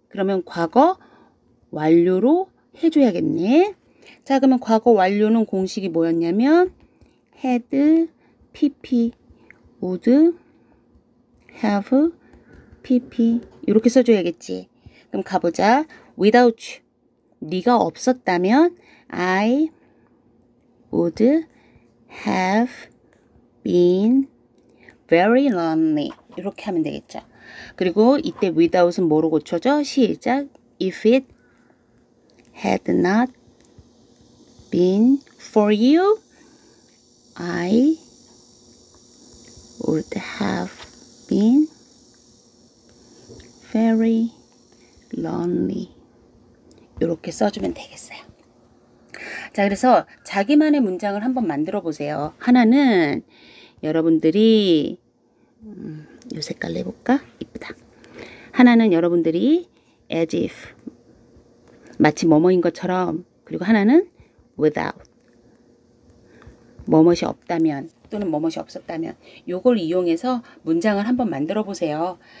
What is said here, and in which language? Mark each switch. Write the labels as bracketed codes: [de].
[ko] 그러면 과거 완료로 해줘야겠네. 자, 그러면 과거 완료는 공식이 뭐였냐면 had, pp, would, have, pp 이렇게 써줘야겠지. 그럼 가보자. [en] without you. [ko] 네가 없었다면 [en] I would have been very lonely. [ko] 이렇게 하면 되겠죠. 그리고 이때 without은 뭐로 고쳐져? 시작. [en] If it had not been for you, I would have been very lonely. [ko] 이렇게 써주면 되겠어요. 자, 그래서 자기만의 문장을 한번 만들어 보세요. 하나는 여러분들이 이 색깔로 해볼까? 이쁘다. 하나는 여러분들이 as if 마치 뭐뭐인 것처럼, 그리고 하나는 without 뭐뭇이 없다면 또는 뭐뭇이 없었다면 요걸 이용해서 문장을 한번 만들어 보세요.